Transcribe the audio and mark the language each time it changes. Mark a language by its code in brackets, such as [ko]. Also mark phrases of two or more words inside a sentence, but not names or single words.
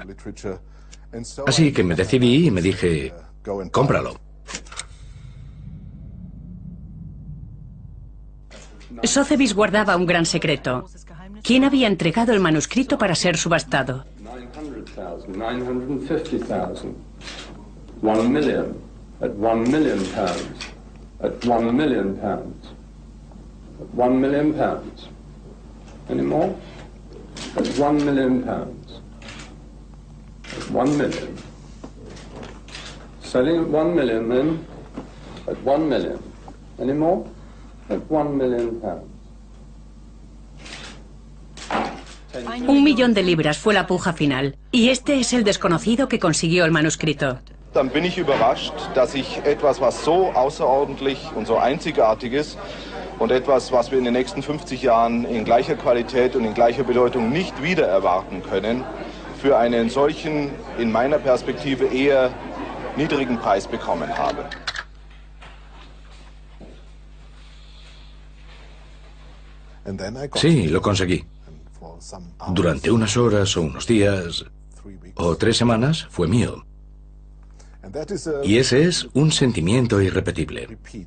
[es] Así que me decidí y me dije, cómpralo. Sotheby's guardaba un gran secreto. ¿Quién había entregado el manuscrito para ser subastado? [en] 950,000, 1 million, at 1 million pounds, at 1 million pounds, at 1 million pounds. Any more? At 1 million pounds, at 1 million. Selling at 1 million then, at 1 million. Any more? At 1 million pounds. [es] 1 millón de libras fue la puja final. Y este es el desconocido que consiguió el manuscrito. [de] Dann bin ich überrascht, dass ich etwas, was so außerordentlich und so einzigartig ist und etwas, was wir in den nächsten 50 Jahren in gleicher Qualität und in gleicher Bedeutung nicht wieder erwarten können, für einen solchen, in meiner Perspektive eher niedrigen Preis bekommen habe. [es] Sí, lo conseguí. Durante unas horas o unos días o 3 semanas fue mío. Y ese es un sentimiento irrepetible.